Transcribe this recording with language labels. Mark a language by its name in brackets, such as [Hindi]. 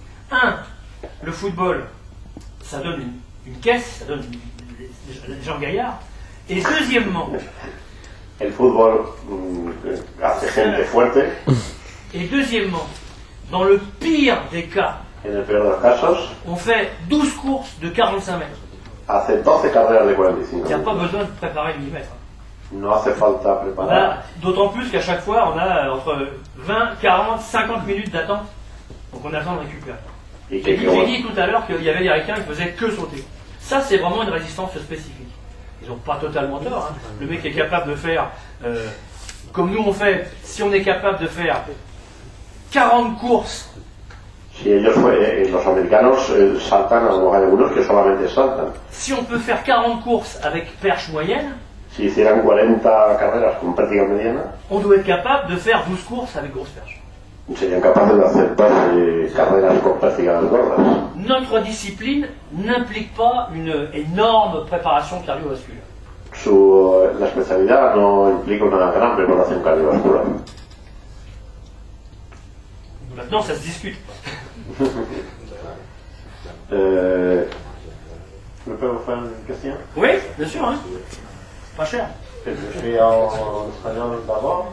[French] 1, le football, ça donne une caisse, ça donne des gens gaillards. Et deuxièmement, [Spanish] el fútbol hace gente fuerte. [French] Et deuxièmement, dans le pire des cas, [Spanish] en el peor de los casos, [French] on fait 12 courses de 45 mètres. [Spanish] Hace 12 carreras de 45 [French] Il n'y a pas besoin de préparer le 10 mètres. [Spanish] No hace falta preparar. [French] D'autant plus qu'à chaque fois, on a entre 20, 40, 50 minutes d'attente. Donc on a besoin de récupérer. J'ai dit tout à l'heure qu'il y avait des ricains qui faisaient que sauter. Ça, c'est vraiment une résistance spécifique. Ils n'ont pas totalement tort. Hein. Le mec est capable de faire, comme nous on fait, si on est capable de faire 40 courses. [Spanish] Si ellos, los americanos saltan, a lo mejor hay algunos que solamente saltan. [French] Si on peut faire 40 courses avec perche moyenne, [Spanish] si hicieran 40 carreras con pértiga mediana, [French] on doit être capable de faire 12 courses avec grosse perche. [Spanish] Serían capaces de hacer 12 carreras con pértigas gordas. [French] Notre discipline n'implique pas une énorme préparation cardiovasculaire. [Spanish] La especialidad no implica una gran preparación cardiovascular. [French] Maintenant, ça se discute. Je peux vous faire une question? Oui, bien sûr. Hein. Pas cher. Je suis en español d'abord.